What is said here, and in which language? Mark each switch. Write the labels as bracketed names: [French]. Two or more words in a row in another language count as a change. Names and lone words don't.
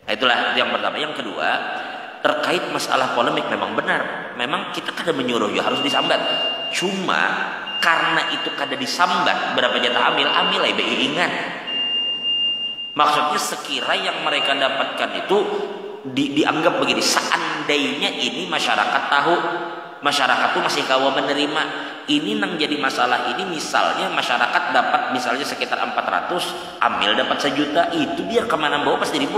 [Indonesian] Nah, itulah yang pertama. Yang kedua, terkait masalah polemik memang benar. [Banjar] Memang kita kada menyuruh ya harus disambat. Cuma karena itu kada disambat berapa jatah amil ay BI ingat. [Indonesian] Maksudnya sekira yang mereka dapatkan itu dianggap begini, seandainya ini masyarakat tahu, [Banjar] masyarakat tuh masih kawa menerima, [Indonesian] ini nang jadi masalah ini misalnya masyarakat dapat misalnya sekitar 400, amil dapat 1 juta, [Banjar] itu biar kemana bawa pasti ribut.